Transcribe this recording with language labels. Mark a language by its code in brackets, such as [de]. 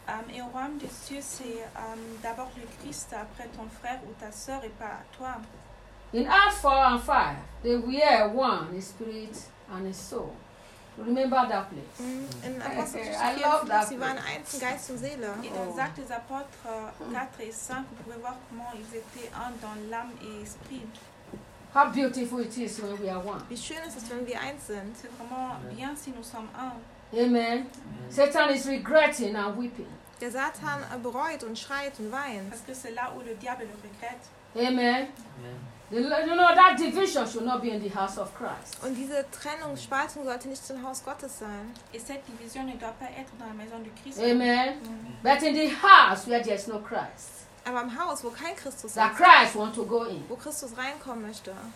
[fr] Et au royaume des cieux, c'est d'abord le Christ, après ton frère ou ta sœur, et pas toi. [en] In Acts 4 and 5, they were one in spirit and in soul. Remember that place. Mm. In Apostles 4 and 5, they were one in [de] Geist und Seele. [fr] Et dans Actes Apôtres 4 et 5, vous pouvez voir comment ils étaient un dans l'âme et l'esprit. [en] How beautiful it is when we are one. [de] Wie schön ist es, wenn wir eins sind. [fr] C'est vraiment bien si nous sommes un. [en] Amen. Satan is regretting and weeping. [de] Der Satan bereut und schreit und weint. [fr] Parce que c'est là où le diable le regrette. [en] Amen. You know, that division should not be in the house of Christ. [de] Und diese Trennung, Spaltung sollte nicht im Haus Gottes sein. [fr] Et cette division ne doit pas être dans la maison du Christ. [en] Amen. But in the house where there is no Christ. [de] Aber im Haus, wo kein Christus ist. [en] Christ want to go in. [de] Wo Christus reinkommen möchte.